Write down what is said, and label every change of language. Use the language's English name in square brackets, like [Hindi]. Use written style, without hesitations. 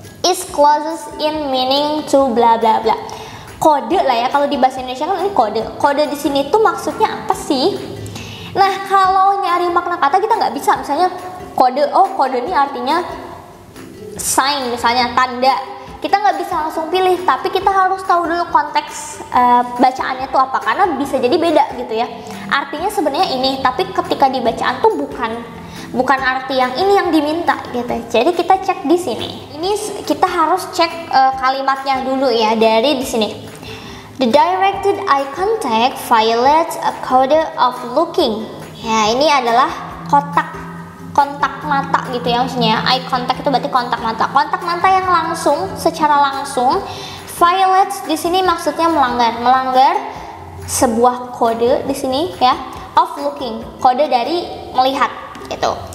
[English] Is closest in meaning to bla bla bla. [Indonesian] Kode lah ya, kalau di bahasa Indonesia kan ini kode. Kode di sini tuh maksudnya apa sih? Nah, kalau nyari makna kata kita nggak bisa misalnya kode, oh kode ini artinya sign misalnya, tanda. kita nggak bisa langsung pilih, tapi kita harus tahu dulu konteks bacaannya tuh apa, karena bisa jadi beda gitu ya. Artinya sebenarnya ini, tapi ketika di bacaan tuh bukan arti yang ini yang diminta gitu. Jadi kita cek di sini. Ini kita harus cek kalimatnya dulu ya dari di sini. [English] The directed eye contact violates a code of looking. [Indonesian] Ya, ini adalah kontak mata gitu ya, maksudnya eye contact itu berarti kontak mata yang langsung, secara langsung. Violates di sini maksudnya melanggar sebuah kode di sini ya, [English] of looking, [Indonesian] kode dari melihat gitu.